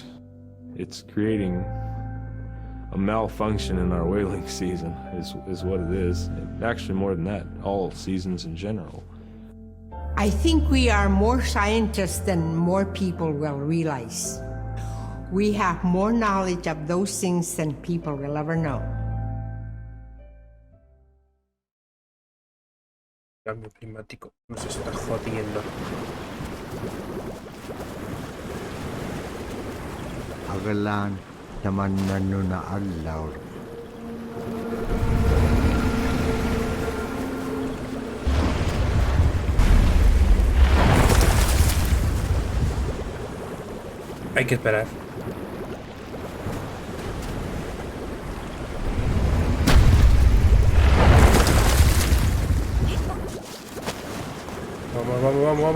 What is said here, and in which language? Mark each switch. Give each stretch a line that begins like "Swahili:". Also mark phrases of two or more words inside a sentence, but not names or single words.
English: It's creating a malfunction in our whaling season, is what it is. Actually, more than that, all seasons in general. I think we are more scientists than more people will realize. We have more knowledge of those things than people will ever know.
Spanish: Cambio climático nos está jodiendo.
Cebuano: Agalan naman na adlaw.
Spanish: Hay que esperar. Vamos.